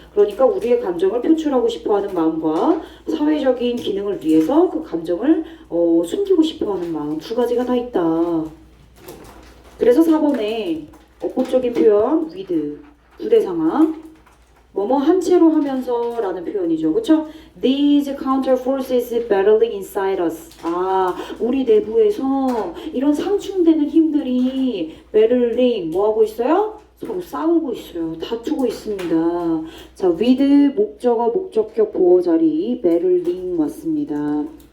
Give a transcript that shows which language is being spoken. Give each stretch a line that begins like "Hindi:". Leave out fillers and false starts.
Korean: 그러니까 우리의 감정을 표출하고 싶어하는 마음과 사회적인 기능을 위해서 그 감정을 숨기고 싶어하는 마음 두 가지가 다 있다. 그래서 4번에 어법적인 표현 with 부대 상황 뭐뭐 한 채로 하면서 라는 표현이죠. 그쵸?
English: These counter forces battling inside us.
Korean: 아, 우리 내부에서 이런 상충되는 힘들이 battling 뭐 하고 있어요? 서로 싸우고 있어요. 다투고 있습니다. 자, with 목적어, 목적격, 보어 자리 battling 왔습니다.